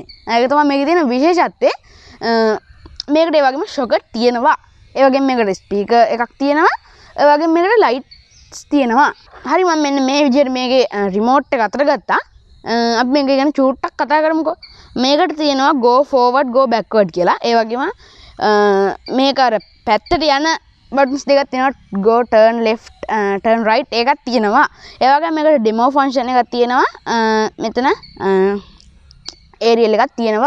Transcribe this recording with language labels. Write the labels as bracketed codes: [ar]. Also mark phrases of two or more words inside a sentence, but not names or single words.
[si] ඒක තමයි මේකේ තියෙන විශේෂත්වය. මේකට ඒ වගේම shocket තියෙනවා. ඒ වගේම මේකට ස්පීකර් එකක් තියෙනවා. ඒ වගේම මේකට ලයිට්ස් තියෙනවා. හරි මම මෙන්න මේ විදිහට මේකේ රිමෝට් එක අතට ගත්තා. අපි මේක ගැන චූට්ටක් කතා කරමුකෝ. මේකට තියෙනවා [en] go forward go backward [si] කියලා. ඒ වගේම මේක අර පැත්තට යන buttons දෙකක් තියෙනවා. [en] go turn left turn right [si] එකක් තියෙනවා. ඒ වගේම මේකට [en] demo function [si] එකක් තියෙනවා. මෙතන aerial එකක් තියෙනවා.